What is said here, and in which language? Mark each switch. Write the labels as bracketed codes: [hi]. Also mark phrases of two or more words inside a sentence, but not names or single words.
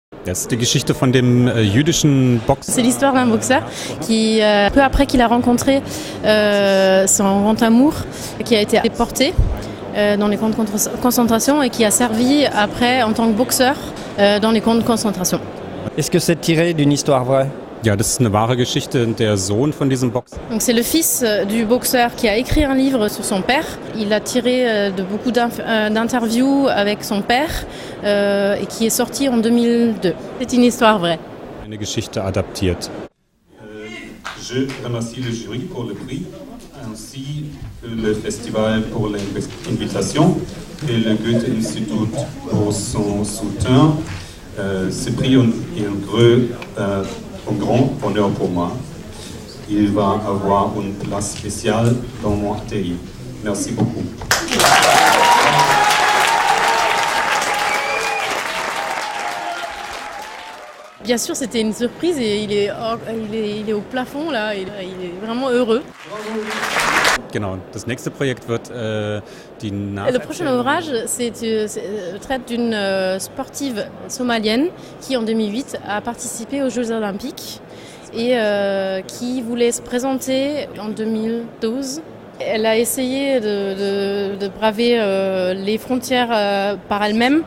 [de] Das ist die Geschichte von dem jüdischen Boxer. [fr] C'est l'histoire d'un boxeur qui, peu après qu'il a rencontré son grand amour, qui a été déporté dans les camps de concentration et qui a servi après en tant que boxeur dans les camps de concentration. Est-ce que c'est tiré d'une histoire vraie? [de] Ja, das ist eine wahre Geschichte. Der Sohn von diesem Boxer. [fr] Donc c'est le fils du boxeur qui a écrit un livre sur son père. Il a tiré de beaucoup d'interviews avec son père et qui est sorti en 2002. C'est une histoire vraie. [de] Eine Geschichte adaptiert. [fr] Je remercie le jury pour le prix, ainsi que le festival pour l'invitation et le Goethe-Institut pour son soutien. Ce prix est un grand honneur pour moi. Il va avoir une place spéciale dans mon atelier. Merci beaucoup. Bien sûr, c'était une surprise et il est au plafond là, il est vraiment heureux. [de] Genau, das nächste Projekt wird die [fr] Le prochain ouvrage traite d'une sportive somalienne qui en 2008 a participé aux Jeux Olympiques et qui voulait se présenter en 2012. Elle a essayé de braver les frontières par elle-même.